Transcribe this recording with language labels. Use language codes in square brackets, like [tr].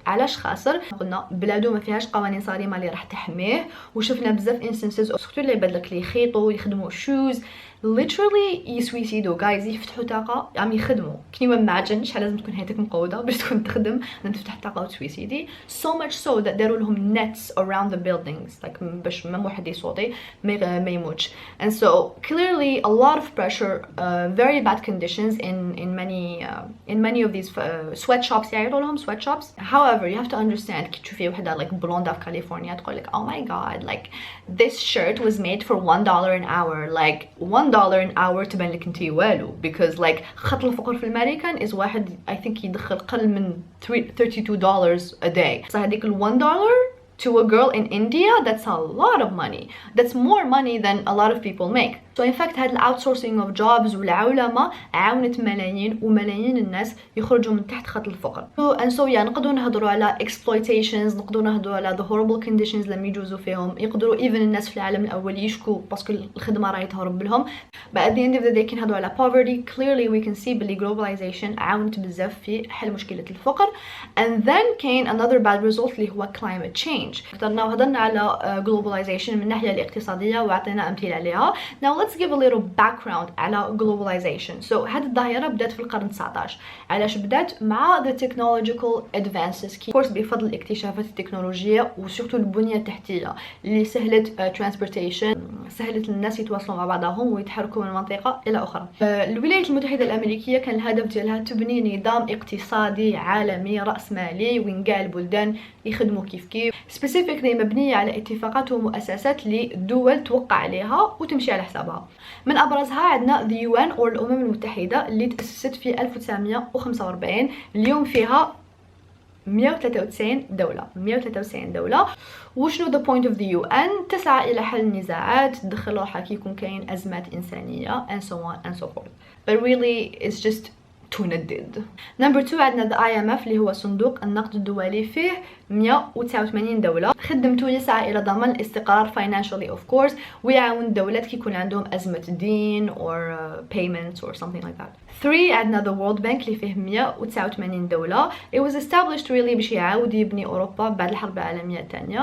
[ar] علاش خاسر؟ قلنا بلادو ما فيهاش قوانين صارمه اللي راح تحميه, وشفنا بزاف انستنسز سورتو اللي بدلك اللي يخيطوا يخدموا شوز literally يسويسيدو guys، يفتحوا طاقة عم يخدموا. [en] can you imagine [ar] شحال لازم تكون حياتك مقودة باش تكون تخدم ان تفتح طاقة وتسويسيدي. [en] so much so that [ar] داروا لهم [en] nets around the buildings like [ar] باش ما واحد يصوتي ما يموتش. [en] and so clearly a lot of pressure, very bad conditions in many of these sweatshops [ar] يعيطوا لهم [en] sweatshops. however you have to understand [ar] كي تشوفي وحدة [en] like blonde [ar] في كاليفورنيا تقول لك [en] oh my god like this shirt was made for $1 an hour. like $1 an hour [ar] تبان لك انتي والو [en] because like [ar] خط الفقر في الامريكان [en] is واحد I think [ar] يدخل قل من [en] $32 a day. so [ar] هذيك [en] $1 to a girl in India, that's a lot of money. That's more money than a lot of people make. So in fact [ar] هاد [en] outsourcing of jobs [ar] والعولمة عاونت ملايين وملايين الناس يخرجوا من تحت خط الفقر. [en] and so yeah [ar] نقدروا نهضروا على exploitations، نقدروا نهضروا على [en] the horrible conditions [ar] لما يجوزوا فيهم، يقدروا even الناس في العالم الأول يشكوا باسكو الخدمة راهي تهرب لهم. [en] but at the end of the day [ar] كي نهضروا على [en] poverty clearly we can see باللي globalization [ar] عاونت بزاف في حل مشكلة الفقر. [en] and then came another bad result [ar] اللي هو [en] climate change. [ar] هضرنا على globalization من الناحية الاقتصادية وعطينا أمثلة عليها. [en] now let's give a little background على globalization. so [ar] هذه الظاهرة بدأت في القرن 19. علاش بدأت؟ مع [en] the technological advances of course [ar] بفضل الاكتشافات التكنولوجية وسورتو البنية التحتية اللي سهلت transportation، سهلت الناس يتواصلوا مع بعضهم ويتحركوا من منطقة إلى أخرى. الولايات المتحدة الأمريكية كان الهدف ديالها تبني نظام اقتصادي عالمي رأسمالي وين كاع البلدان يخدموا كيف specifically مبنية على اتفاقات ومؤسسات اللي الدول توقع عليها وتمشي على حسابها. من أبرزها عندنا the UN أو الأمم المتحدة اللي تأسست في 1945. اليوم فيها 193 دولة. وشنو the point of the UN؟ تسعى إلى حل النزاعات، تدخل روحها كي يكون كاين أزمات إنسانية [en] and so on and so forth. but really it's just [ar] تندد. نمبر 2 عندنا the IMF اللي هو صندوق النقد الدولي، فيه 189 دولة. خدمته يسعى إلى ضمان الاستقرار financially of course ويعاون الدولات كي يكون عندهم أزمة دين [en] or payments or something like that. [ar] 3 عندنا the World Bank اللي فيه 189 دولة. [en] it was established really [ar] باش يعاود يبني أوروبا بعد الحرب العالمية الثانية.